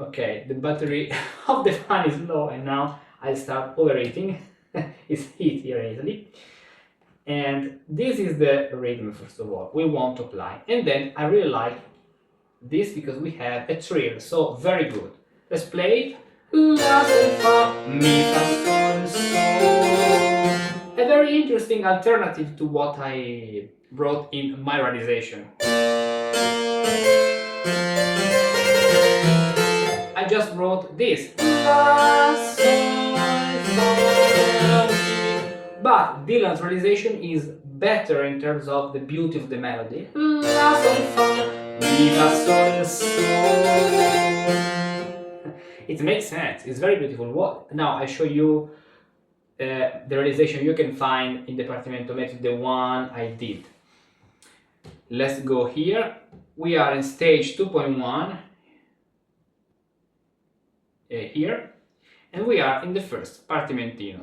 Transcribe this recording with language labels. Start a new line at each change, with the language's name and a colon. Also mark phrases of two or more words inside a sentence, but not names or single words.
English: Okay, the battery of the fan is low and now I'll start overeating. It's heat here in Italy. And this is the rhythm, first of all, we want to apply. And then I really like this because we have a trill, so very good. Let's play it.
Italian: La, sol, fa, mi, fa, sol, sol.
English: A very interesting alternative to what I wrote in my realization. I just wrote this.
Italian: La, sol, fa,
English: but Dylan's realization is better in terms of the beauty of the melody.
Italian: La, sol, fa, mi, fa, sol, sol.
English: It makes sense, it's very beautiful. Now I show you the realization you can find in the partimento method, the one I did. Let's go here. We are in stage 2.1 here, and we are in the first partimentino.